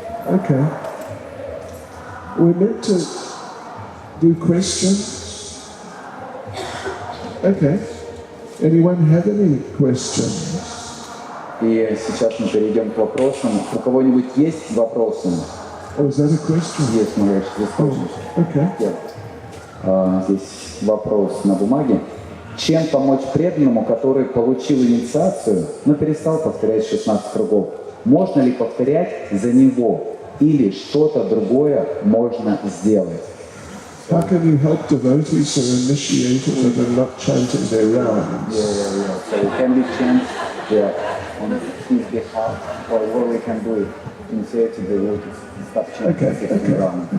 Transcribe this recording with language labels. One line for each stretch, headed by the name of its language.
English: Okay. We're meant to do questions. Okay. Anyone have any questions?
Russian: И сейчас мы перейдем к вопросам. У кого-нибудь есть вопросы?
English: Oh, is that a question?
Russian: Есть, можешь высказать.
English: Okay.
Russian: Здесь вопрос на бумаге. Чем помочь преданному, который получил инициацию, но перестал повторять 16 кругов? Можно ли повторять за него? Или что-то другое можно сделать?
English: How can you help devotees who are initiated but are not chanting their rounds? So we can be chant on his behalf, or what we can do, initiate the devotees stop chanting their rounds.